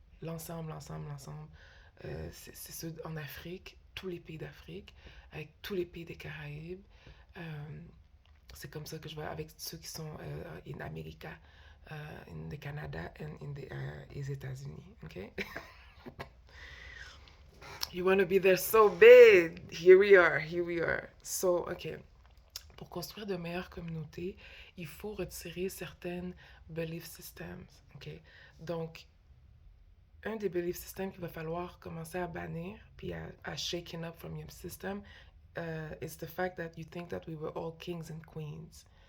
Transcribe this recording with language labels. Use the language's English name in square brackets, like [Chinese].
[French] L'ensemble, l'ensemble, l'ensemble. C'est ceux en Afrique, tous les pays d'Afrique, avec tous les pays des Caraïbes. Euh, c'est comme ça que je vois avec ceux qui sont en Amérique, [English] in the Canada and in [French] les États-Unis. [English] Okay? You want to be there so bad. Here we are, here we are. So, okay. [French] Pour construire de meilleures communautés, il faut retirer certaines belief systems. [English] Okay? [French] Donc, un des belief systems qu'il va falloir commencer à bannir, puis à [English] shaking up from your system, is the fact that you think that we were all kings and queens.